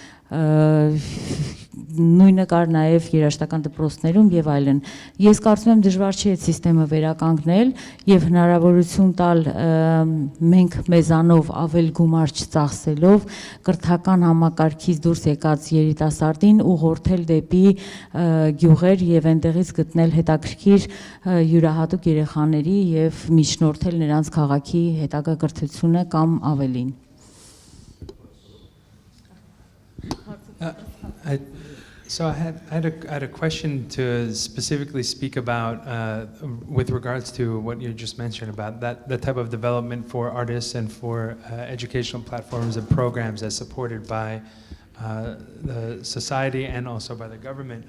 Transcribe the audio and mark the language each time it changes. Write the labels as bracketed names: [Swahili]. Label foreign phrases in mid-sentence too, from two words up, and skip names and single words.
[Armenian] Նույնը կար նաև երաժշտական դպրոցներում եւ այլն։ Ես կարծում եմ դժվար չի այդ համակարգը վերականգնել եւ հնարավորություն տալ մենք մեզանով ավել գումար չծախսելով կրթական համակարգից դուրս եկած երիտասարդին ուղղորդել դեպի գյուղեր եւ այնտեղից գտնել հետաքրքիր յուրահատուկ երեխաների եւ միջնորդել նրանց քաղաքի հետագա կրթությունը կամ ավելին։ [English] So I had a question to specifically speak about with regards to what you just mentioned about that type of development for artists and for educational platforms and programs as supported by the society and also by the government.